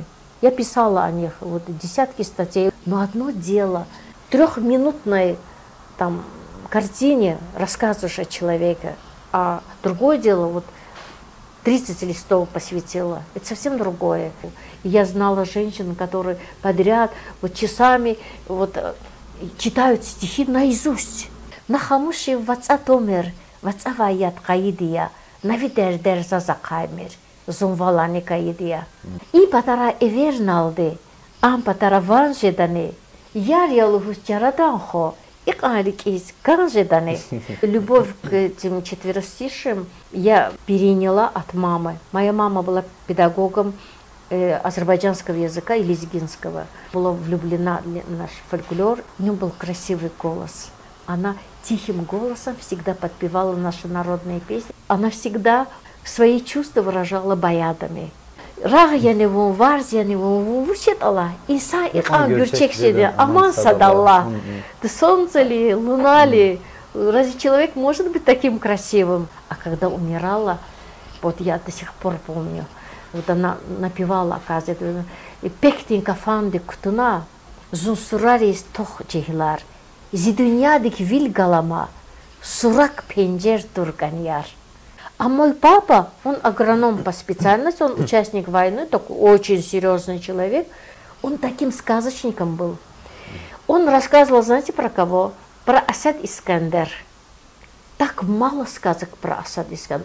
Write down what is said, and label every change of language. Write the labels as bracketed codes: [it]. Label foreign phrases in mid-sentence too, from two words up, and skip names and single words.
[ru] Я писала о них вот, десятки статей, но одно дело, в 3-минутной там, картине рассказываешь о человеке, а другое дело, вот 30 листов посвятила. Это совсем другое. И я знала женщин, которые подряд вот часами вот, читают стихи наизусть. [lez] Нахамуши вацатомер, вацаваят каидия, навидер зазакаймер, зумвалани каидия. И патара эверналды, ам патара ванжедане, ярьялуху чараданхо, [ru] Любовь к этим четверостишиям я переняла от мамы. Моя мама была педагогом азербайджанского языка и лезгинского. Была влюблена в наш фольклор. У нее был красивый голос. Она тихим голосом всегда подпевала наши народные песни. Она всегда свои чувства выражала баядами. [lez] Рағ-яни-ву, варз-яни-ву, вучет-ала, Иса иқа гюрчек-шеде, аман садалла. [ru] Ты солнце ли, луна ли, разве человек может быть таким красивым? А когда умирала, вот я до сих пор помню, вот она напевала, оказывается, [lez] «Пектин кафанды кутуна, зунсурарис тох чехилар, зидуньядик виль галама, сурак пенджер турганьяр». [ru] А мой папа, он агроном по специальности, он участник войны, такой очень серьезный человек, он таким сказочником был. Он рассказывал, знаете, про кого? Про Асад Искандер. Так мало сказок про Асад Искандер.